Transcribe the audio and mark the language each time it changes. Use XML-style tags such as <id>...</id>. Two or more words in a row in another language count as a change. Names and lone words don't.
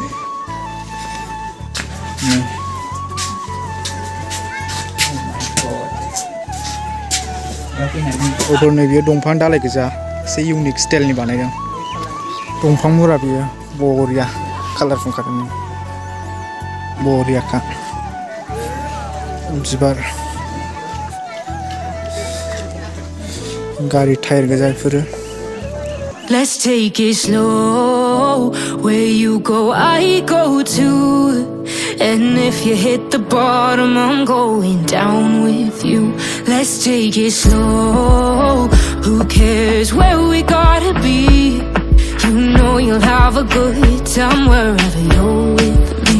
<brx>नै बियो दंफां दालाय गोजा एसे इउनिक स्टाइलनि बानायदों दंफां मुरा बियो बरिया कालार फुंखादों बरियाखा बिबार गारि टायार गोजा बेफोरो</brx> <en>Let's take it slow. Where you go, I go too. And if you hit the bottom, I'm going down with you. Let's take it slow. Who cares where we gotta be? You know you'll have a good time wherever you're with me.</en>